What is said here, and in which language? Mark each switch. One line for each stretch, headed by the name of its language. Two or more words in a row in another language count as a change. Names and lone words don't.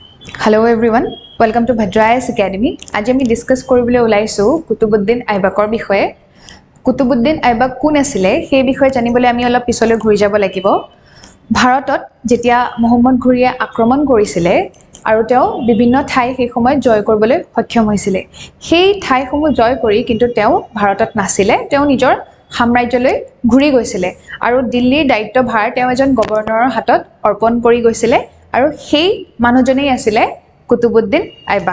English: Hello everyone, welcome to Bhadra IAS Academy.
Assamese: Aji ami discuss koribole ulaisu Kutubuddin Aibakor bishoye. Kutubuddin Aibak কোন আছিলে সেই বিষয়ে জানিবলৈ আমি অলপ পিছলৈ ঘূৰি যাব লাগিব। ভাৰতত যেতিয়া মোহাম্মদ ঘুৰিয়ে আক্ৰমণ কৰিছিলে আৰু তেওঁ বিভিন্ন ঠাই সেই সময় জয় কৰিবলৈ সক্ষম হৈছিল। সেই ঠাইসমূহ জয় কৰি কিন্তু তেওঁ ভাৰতত নাছিলে, তেওঁ নিজৰ সাম্ৰাজ্যলৈ ঘূৰি গৈছিল আৰু দিল্লীৰ দায়িত্বভাৰ তেওঁ এজন গভৰ্ণৰৰ হাতত অৰ্পণ কৰি গৈছিল আৰু সেই মানুহজনেই আছিলে কুতুবুদ্দিন আইবাক।